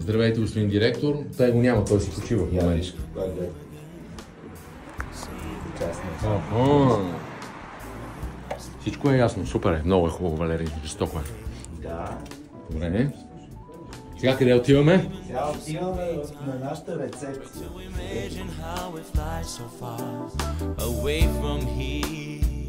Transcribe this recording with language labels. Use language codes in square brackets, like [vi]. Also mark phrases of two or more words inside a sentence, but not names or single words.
[bg] Здравейте, господин директор. Той го няма, той си почива в момента. Ядиш, това е участник. Всичко е ясно, супер е, много е хубаво, Валерий, жестоко е. Да. Добре. Сега къде отиваме? Сега отиваме на нашата рецепция. [en] Imagine how it flies so far away from here.